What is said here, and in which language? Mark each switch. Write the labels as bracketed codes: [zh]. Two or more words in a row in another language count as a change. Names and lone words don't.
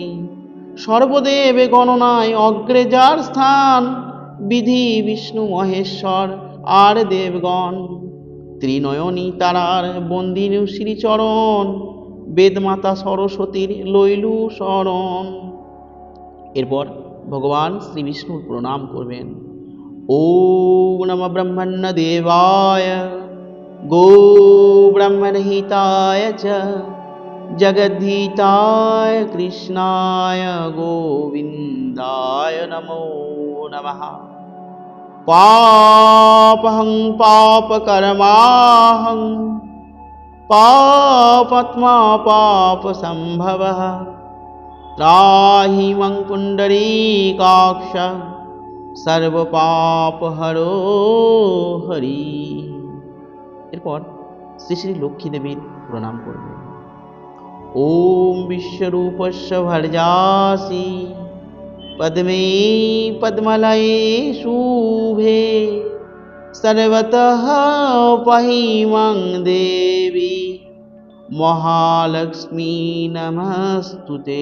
[bn] সর্বদেবে গণনায় অগ্রে যার স্থান, বিধি বিষ্ণু মহেশ্বর আর দেবগণ। ত্রিনয়নী তারার বন্দিনু শ্রীচরণ, বেদমাতা সরস্বতীর লইলু শরণ। এরপর ভগবান শ্রী বিষ্ণুর প্রণাম করবেন। [sa] ॐ नमः ब्रह्मण्यदेवाय गो ब्रह्मणहिताय च जगद्धिताय कृष्णाय गोविन्दाय नमो नमः। पापहं पापकर्माहं पापात्मा पापसम्भवः त्राहि मं पुण्डरीकाक्ष সর্বপাপহরো হরি। [bn] এরপর শ্রী শ্রী লক্ষ্মী দেবীর প্রণাম করবেন। [sa] ওম বিশ্বরূপস্য ভর্যাসি পদ্মে পদ্মলয়ে শুভে সর্বতঃ পাহি মাং দেবী মহালক্ষ্মী নমস্তুতে।